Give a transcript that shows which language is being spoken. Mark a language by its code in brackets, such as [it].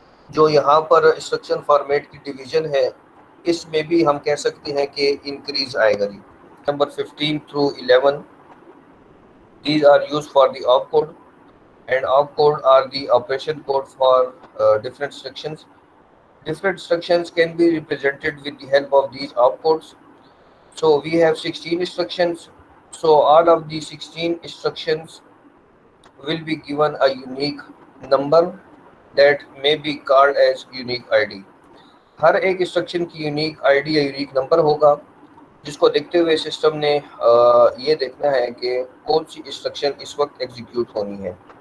[ur] جو یہاں پر instruction format کی ڈویژن ہے اس میں بھی ہم کہہ سکتے ہیں کہ انکریز آئے گا جی۔ Number [en] 15 through 11 these are used for the opcode and opcode are the operation code for different instructions. Different instructions can be represented with the help of these opcodes. So we have 16 instructions. So all of the 16 instructions will be given a unique number that may be called as unique ID. [ur] ہر ایک instruction کی unique I D یا unique number ہوگا، جس کو دیکھتے ہوئے system نے یہ دیکھنا ہے کہ کون سی انسٹرکشن اس وقت ایگزیکیوٹ ہونی ہے۔